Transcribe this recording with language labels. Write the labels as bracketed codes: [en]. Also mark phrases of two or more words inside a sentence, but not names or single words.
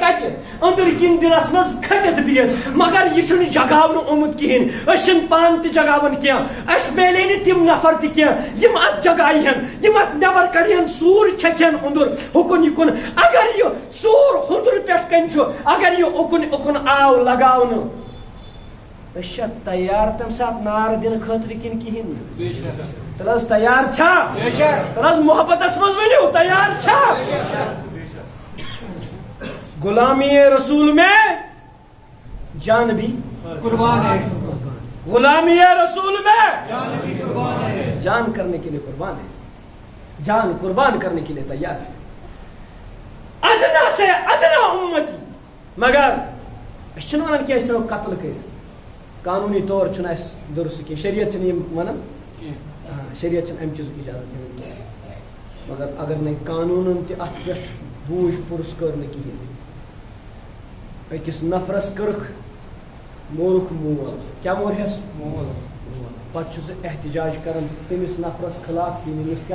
[ks] کتہِ أنٛدٕرۍ کِنۍ دِلس منٛز کھٔٹِتھ بِہِتھ مگر یہِ چھُنہٕ جگاونہٕ آمُت کِہیٖنۍ أسۍ چھِنہٕ پانہٕ تہِ جگاوان کینٛہہ اَسہِ میلے نہٕ تِم نفر تہِ کینٛہہ یِم اتھ جگایہِ ہن یِم اتھ نٮ۪بر کڑہن سوٗر چھکہِ ہن اوٚنٛدُر ہُکُن یِکُن اگر یہِ سوٗر ہُنٛدُر پٮ۪ٹھ کنہِ چھُ اگر یہِ اُکُن اُکُن آو لگاونہٕ أسۍ چھا تیار تمہِ ساتہٕ نار دِنہٕ خٲطرٕ کِنہٕ کِہیٖنۍ نہٕ تیٚلہِ حظ تیار چھا تیٚلہِ حظ محبتس منٛز ؤنِو تیار چھا [ur] غلامی رسول میں جان بھی قربان ہے غلامی رسول میں جان کرنے کے لیے قربان ہے جان قربان کرنے کے لیے تیار ہے ادنا سے ادنا امتی [ks] مگر أسۍ چھِنہٕ وَنان کہِ أسۍ ژھٕنو قتل کٔرِتھ قانوٗنی طور چھُنہٕ اَسہِ دُرُست کینٛہہ شریعت چھِنہٕ یِم وَنان شریعت چھِنہٕ اَمہِ چیٖزُک اِجازت دِوان کینٛہہ مگر اگر نہٕ قانوٗنن تہِ اَتھ پٮ۪ٹھ بوٗجھ پُرُس کٔر نہٕ کِہیٖنۍ أکِس نفرس کٔرٕکھ مورُکھ مول کیٛاہ مورہس مول پتہٕ چھُ سُہ احتجاج کران تٔمِس نفرس خلاف کہِ أمِس کیٛاہ